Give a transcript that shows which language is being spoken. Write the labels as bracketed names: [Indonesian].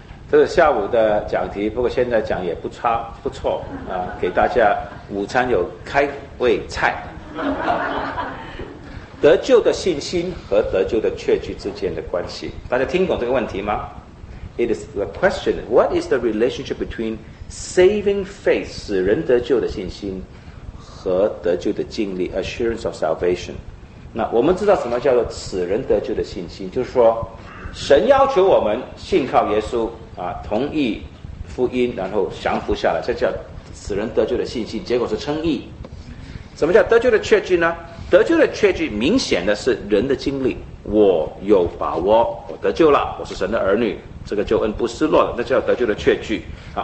[Chinese] 这是下午的讲题，不过现在讲也不差，不错啊，给大家午餐有开胃菜。得救的信心和得救的确据之间的关系，大家听懂这个问题吗？ [English] It is the question, what is the relationship between saving faith, [Chinese] 使人得救的信心和得救的经历 [English] assurance of salvation? [Chinese] 那我们知道什么叫做使人得救的信心，就是说神要求我们信靠耶稣啊，同意福音然后降服下来，这叫使人得救的信心，结果是称义。什么叫得救的确据呢？得救的确据明显的是人的经历，我有把握，我得救了，我是神的儿女，这个救恩不失落了，那叫得救的确据啊。